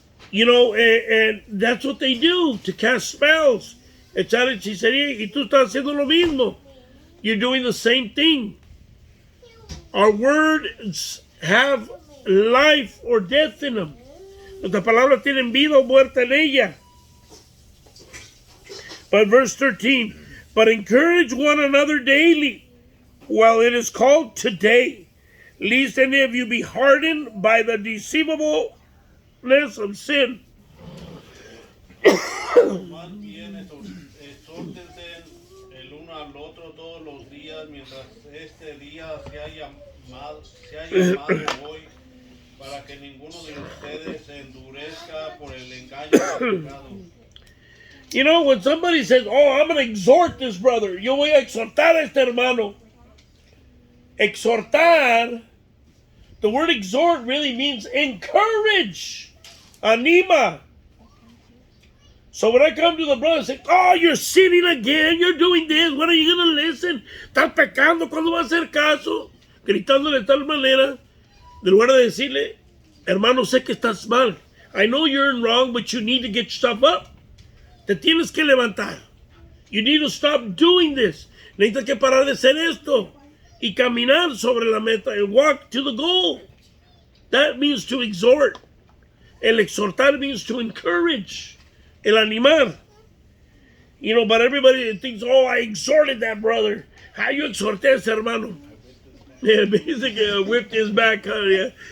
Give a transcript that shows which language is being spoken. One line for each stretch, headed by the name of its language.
English: You know, and that's what they do to cast spells.
Spanish: Echar hechicería, y tú estás haciendo lo mismo.
English: You're doing the same thing. Our words have life or death in them.
Spanish: Nuestras palabras tienen vida o muerte en ella.
English: But verse 13, but encourage one another daily, while it is called today, lest any of you be hardened by the deceivableness of sin.
Spanish: Más bien exhórtense el uno al otro todos los días, mientras este día se ha llamado hoy, para que ninguno de ustedes se endurezca por el engaño del pecado.
English: You know, when somebody says, oh, I'm going to exhort this brother,
Spanish: yo voy a exhortar a este hermano.
English: Exhortar, the word exhort really means encourage, anima. So when I come to the brother and say, oh, you're sinning again, you're doing this, when are you going to listen?
Spanish: Estás pecando, ¿cuándo va a hacer caso? Gritándole de tal manera, de lugar de decirle, hermano, sé que estás mal.
English: I know you're in wrong, but you need to get yourself up.
Spanish: Te tienes que levantar.
English: You need to stop doing this.
Spanish: Necesitas que parar de hacer esto y caminar sobre la meta
English: and walk to the goal. That means to exhort.
Spanish: El exhortar
English: means to encourage.
Spanish: El animar.
English: You know, but everybody thinks, oh, I exhorted that brother. How you
Spanish: exhorté a ese hermano?
English: Yeah, basically, I whipped his back. Yeah.